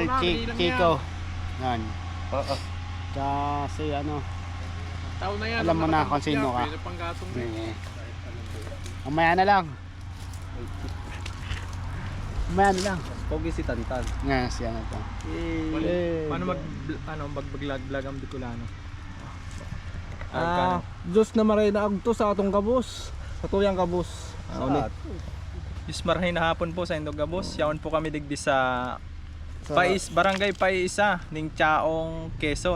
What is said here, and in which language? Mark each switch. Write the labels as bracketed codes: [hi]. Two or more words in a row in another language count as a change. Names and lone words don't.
[tl] Tama, madali lang Chico. Yan. Oo. Kasi ano, Tao na yan. Alam mo na Nakatambak kung sino yan. ka. Pwede pang gatong na eh. mamaya na lang. Mamaya na lang. Pogi si Tantan. Nga, siya na to. Paano mag-vlog ang Bicolano? [bik] Diyos na maray na agto sa atong kabus. Sa tuyang kabus. Saat. Ismarhay na hapon po sa Indogabos. Yaon po kami digdi sa Barangay Paiisa, ning Chaong, Quezon.